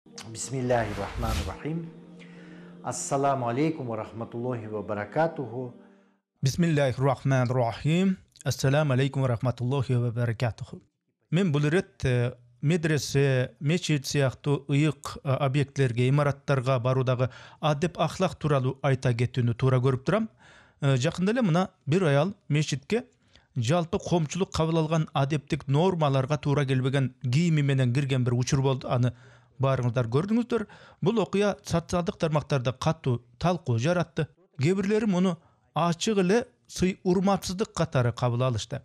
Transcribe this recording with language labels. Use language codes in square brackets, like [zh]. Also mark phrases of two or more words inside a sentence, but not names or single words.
[ar] بسم الله الرحمن الرحيم. السلام عليكم ورحمة الله وبركاته. بسم الله الرحمن الرحيم. السلام عليكم ورحمة الله وبركاته. [kk] Men бұл рет медресе, мечит сияқты ұйық объектілерге, имараттарға барудағы адеп ахлақ туралы айта кетуіні тура көріп тұрам. [ky] Жақында эле мына бір аял мечитке жалпы коомчулук кабыл алган адептик нормаларга туура келбеген кийими менен кирген бір учур болду. Аны баарыңыздар көрдүңүздөр. Бул окуя социалдык тармактарда катуу талкуу жаратты. Кээ бирлери муну ачык эле сый урматсыздык катары кабыл алышты.